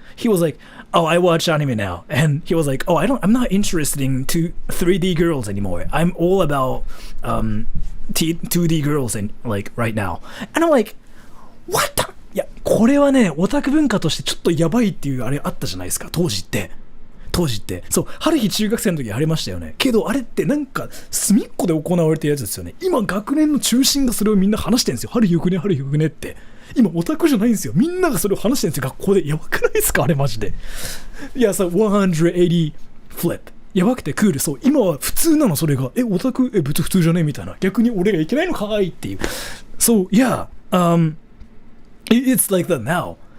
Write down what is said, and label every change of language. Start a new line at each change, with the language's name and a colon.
English: He was like, oh, I watch anime now. And he was like, oh, I'm not interested in 3D girls anymore. I'm all about 2D girls and like right now. And I'm like, what the?
Japanese: いや、これはね、オタク文化としてちょっとやばいっていうあれあったじゃないですか、当時って。そう、春日中学生の時ありましたよね。けどあれってなんか隅っこで行われてるやつですよね。今学年の中心がそれをみんな話してるんですよ。春日よくねって。今オタクじゃないんですよ。みんながそれを話してるんですよ、学校で。やばくないですかあれマジで。いやさ、180 flip。やばくてクール。そう、今は普通なのそれが。オタク別に普通じゃねみたいな。逆に俺がいけないのかいっていう。
English: そう、yeah, it's like that now.